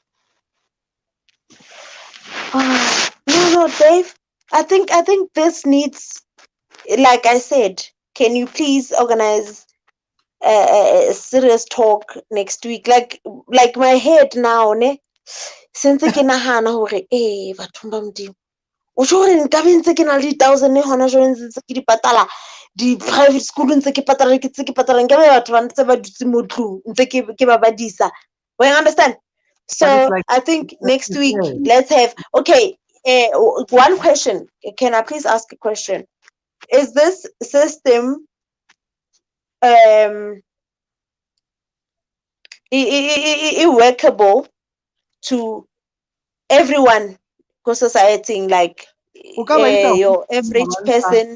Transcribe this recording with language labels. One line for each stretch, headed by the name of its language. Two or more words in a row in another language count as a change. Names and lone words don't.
English: No, Dave. I think this needs, like I said, can you please organize a serious talk next week? Like my head now, ne?
Southern Sotho: Since ke nahana hore bathong ba modimo o tjho gore nka be ntse ke na le 1,000 hona jwale ntse ke di patala di-
English: private school
Southern Sotho: ntse ke patala nka be batho ba ntse ba dutse mo tlung ntse ke ba badisa.
English: You understand? So I think next week let's have, okay, one question. Can I please ask a question? Is this system workable to everyone in society, like your average person?